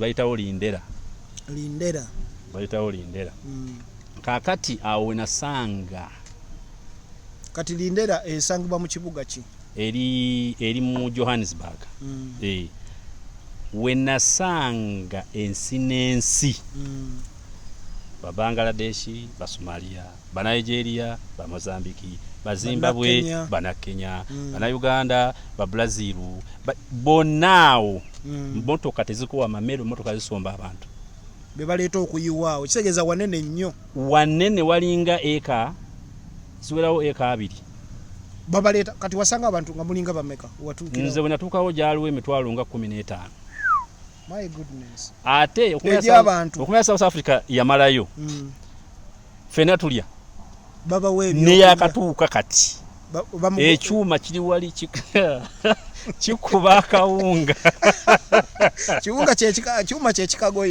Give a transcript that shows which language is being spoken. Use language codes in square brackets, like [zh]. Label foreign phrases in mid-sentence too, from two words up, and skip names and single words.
[lg] bayitawo lindera kakati awo wenasanga kati lindera esangibwa mu kibuga ki eri mu Johannesburg wenasanga ensi n'ensi ba Bangladeshi, ba Somalia, ba Nigeria, ba Mozambiki, ba Zimbabwe, ba Kenya, ba Uganda, ba Brazil, bonao motoka tezikuwa Mamero motoka zisomba abantu bebaleeta okuyiwaawo kisegeza wanene nnyo wanene walinga eka ziwerawo eka 2 babaleeta kati wasanga abantu nga mulinga bameka watuukira nze bwe natuukawo gyaliwo emitwalo nga 15. [en] My goodness. [lg] Ate okumya South Africa yamalayo. Fena tulya. Baba we ne yakatuuka kati. ekyuma kiri wali kikuba akawunga kyuma kyekikagoya